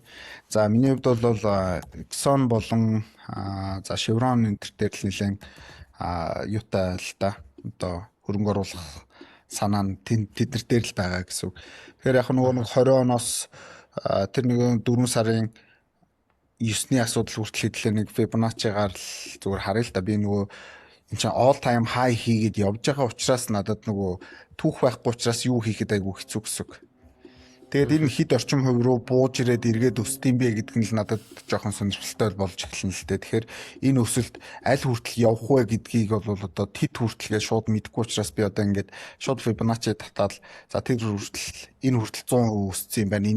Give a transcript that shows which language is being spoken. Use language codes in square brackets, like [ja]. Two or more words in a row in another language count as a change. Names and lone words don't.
[mn] За миний хувьд бол Exxon болон за Chevron энэ төр дээр л нэлээд юутай л да. Одоо хөрөнгө оруулах санаа нь тэд нар дээр л байгаа гэсэн үг. Тэгэхээр яг нөгөө нэг 20 оноос тэр нэг 4 сарын 9-ний асуудал хүртэл хэдлээ нэг Fibonacci-гаар л зүгээр харъя л да. Би нөгөө энэ чинь [en] all time high [mn] хийгээд явж байгаа учраас надад нөгөө түүх байхгүй учраас юу хийхэд айгүй хэцүү гэсэн. Тэгээд энэ хэд орчим хувь руу бууж ирээд эргээд өсдөм бэ гэдэг нь л надад жоохон сонирхолтой болж эхэлнэ л дээ. Тэгэхээр энэ өсөлт аль хүртэл явах вэ гэдгийг бол одоо тэд хүртэлгээ шууд мэдэхгүй учраас би одоо ингээд шууд Fibonacci татаад за тэр хүртэл энэ хүртэл 100% өссөн юм байна.